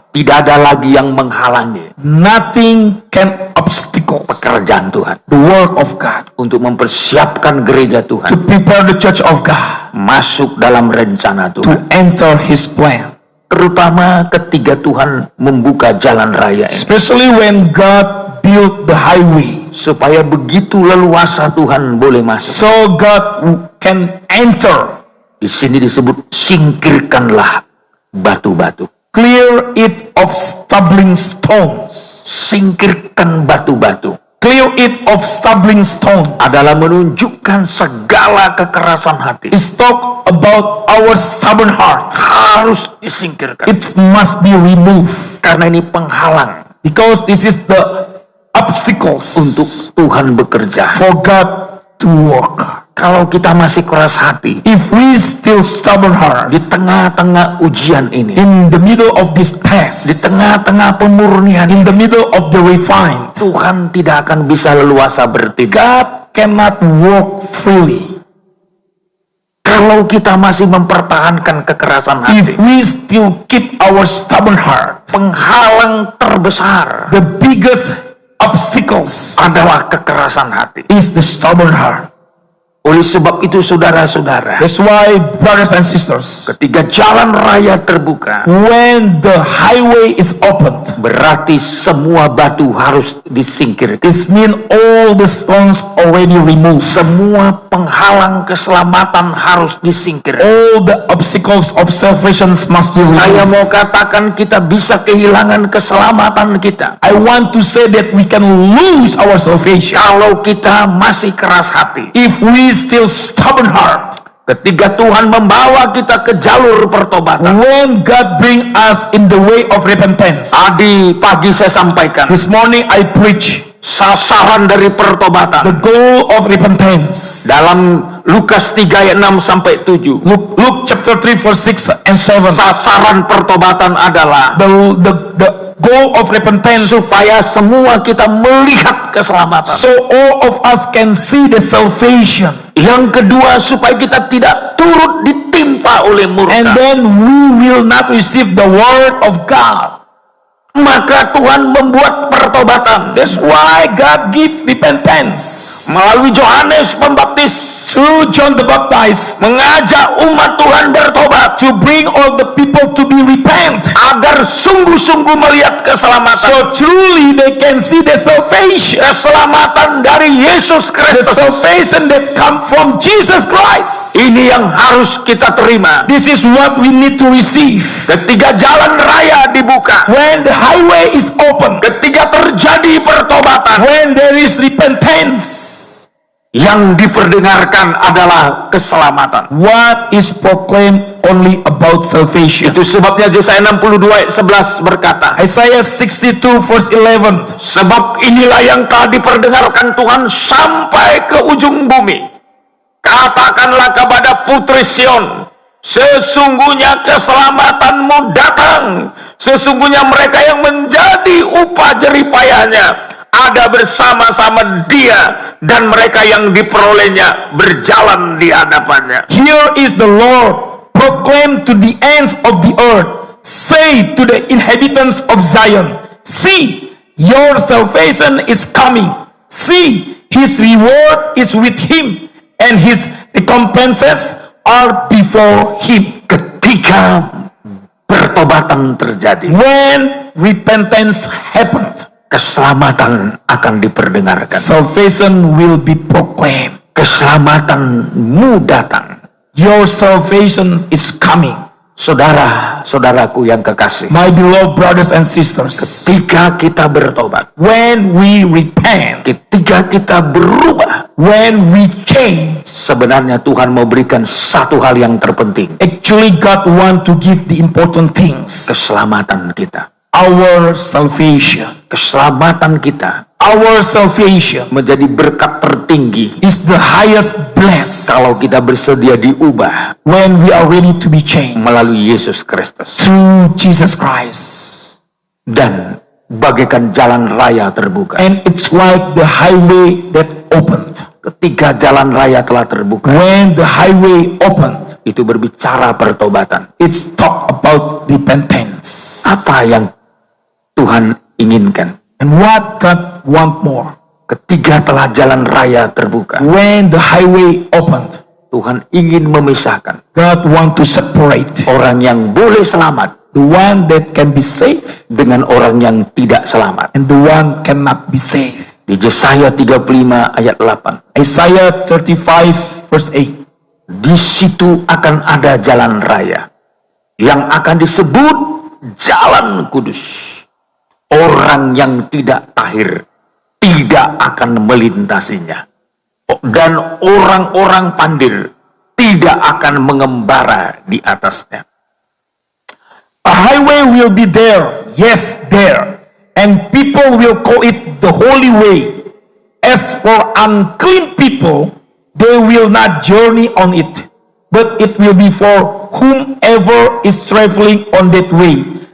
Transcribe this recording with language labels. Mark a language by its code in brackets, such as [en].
[id] tidak ada lagi yang menghalangi [en] nothing can obstacle [id] pekerjaan Tuhan [en] the work of God, [id] untuk mempersiapkan gereja [en] to [id] Tuhan [en] prepare the church of God, [id] masuk dalam rencana [en] to [id] Tuhan. [en] enter His plan. [id] Terutama ketika Tuhan membuka jalan raya ini, [en] Especially when God built the highway, [id] supaya begitu leluasa Tuhan boleh masuk. [en] so God can enter. [id] Di sini disebut singkirkanlah batu-batu. [en] Clear it of stumbling stones. [id] Singkirkan batu-batu [en] Clear it of stumbling stones. [id] adalah menunjukkan segala kekerasan hati. [en] It's talk about our stubborn heart. [id] Harus disingkirkan. [en] It must be removed, [id] Karena ini penghalang [en] because this is the obstacles [id] untuk Tuhan bekerja. [en] for God to work. [id] Kalau kita masih keras hati [en] If we still stubborn heart, [id] di tengah-tengah ujian ini, [en] in the middle of this [id] di [en] test, [id] tengah-tengah pemurnian [en] in [id] ini, [en] the middle of the refined, [id] Tuhan tidak akan bisa leluasa bertindak. [en] God cannot work freely. [id] Kalau kita masih mempertahankan kekerasan [en] If [id] hati, [en] we still keep our stubborn heart, [id] penghalang terbesar [en] the biggest obstacles [id] adalah kekerasan hati. [en] is the stubborn heart. [id] Oleh sebab itu saudara-saudara, [en] That's why, brothers and sisters, [id] ketika jalan raya terbuka, [en] when the highway is opened, [id] berarti semua batu harus disingkirkan. [en] it means all the stones already removed. [id] Semua penghalang keselamatan harus disingkirkan. [en] All the obstacles of salvation must be [id] Saya [en] removed. [id] mau katakan kita bisa kehilangan keselamatan kita [en] I want to say that we can lose our salvation [id] kalau kita masih keras hati. [en] if we still stubborn heart. [id] Ketika Tuhan membawa kita ke jalur pertobatan. [en] When God bring us in the way of repentance. [id] Tadi pagi saya sampaikan [en] This morning I preach [id] sasaran dari [en] the [id] pertobatan [en] goal of repentance. [id] dalam Lukas 3 ayat 6 sampai 7. [en] Luke chapter 3 verse 6 and 7. [id] Sasaran pertobatan adalah [en] The goal of repentance, [id] supaya semua kita melihat keselamatan. [en] so all of us can see the salvation. [id] Yang kedua, supaya kita tidak turut ditimpa oleh [en] And [id] murka. [en] then we will not receive the word of God. [id] Maka Tuhan membuat pertobatan [en] That's why God give repentance. [id] melalui Yohanes Pembaptis, [en] Through John the Baptist, [id] mengajak umat Tuhan bertobat [en] to bring all the people to be repent, [id] agar sungguh-sungguh melihat keselamatan. [en] so truly they can see the salvation. [id] Keselamatan dari Yesus [en] The [id] Kristus. [en] salvation that come from Jesus Christ. [id] Ini yang harus kita terima. [en] This is what we need to receive. [id] Ketika jalan raya dibuka, [en] When the highway is open, [id] ketika terjadi pertobatan, [en] when there is repentance, [id] yang diperdengarkan adalah keselamatan. [en] what is proclaimed only about salvation. [id] Itu sebabnya Yesaya 62 ayat 11 berkata, [en] Isaiah 62 verse 11. [id] sebab inilah yang telah diperdengarkan Tuhan sampai ke ujung bumi. Katakanlah kepada putri Sion, sesungguhnya keselamatanmu datang. Sesungguhnya mereka yang menjadi upah jeripayahnya ada bersama-sama dia, dan mereka yang diperolehnya berjalan di hadapannya. [en] Here is the Lord, proclaim to the ends of the earth, say to the inhabitants of Zion, see, your salvation is coming. See, his reward is with him, and his recompenses are before him. [id] Ketika pertobatan terjadi, [en] When repentance happened, [id] keselamatan akan diperdengarkan. [en] salvation will be proclaimed. [id] Keselamatanmu datang. [en] Your salvation is coming. [id] Saudara-saudaraku yang kekasih, [en] My beloved brothers and sisters, [id] ketika kita bertobat, [en] when we repent, [id] ketika kita berubah, [en] when we change, [id] sebenarnya Tuhan mau berikan satu hal yang terpenting. [en] actually God want to give the important things. [id] Keselamatan kita. [en] Our salvation. [id] Keselamatan kita [en] Our salvation [id] menjadi berkat tertinggi [en] is the highest bless [id] kalau kita bersedia diubah [en] when we are ready to be changed [id] melalui Yesus Kristus. [en] through Jesus Christ. [id] Dan bagaikan jalan raya terbuka. [en] And it's like the highway that opened. [id] Ketika jalan raya telah terbuka, [en] when the highway opened, [id] itu berbicara pertobatan. [en] it's talk about repentance. [id] Apa yang Tuhan inginkan? [en] And what God want more? [id] Ketika telah jalan raya terbuka, [en] When the highway opened, [id] Tuhan ingin memisahkan [en] God want to separate [id] orang yang boleh selamat [en] the one that can be saved [id] dengan orang yang tidak selamat. [en] and the one cannot be saved. [id] Di Yesaya 35 ayat 8, [en] Isaiah 35 verse 8. [id] di situ akan ada jalan raya yang akan disebut jalan kudus. Orang yang tidak tahir tidak akan melintasinya, dan orang-orang pandir tidak akan mengembara di atasnya. [en] A highway will be there, yes, there, and people will call it the holy way. As for unclean people, they will not journey on it, but it will be for whomever is traveling on that way.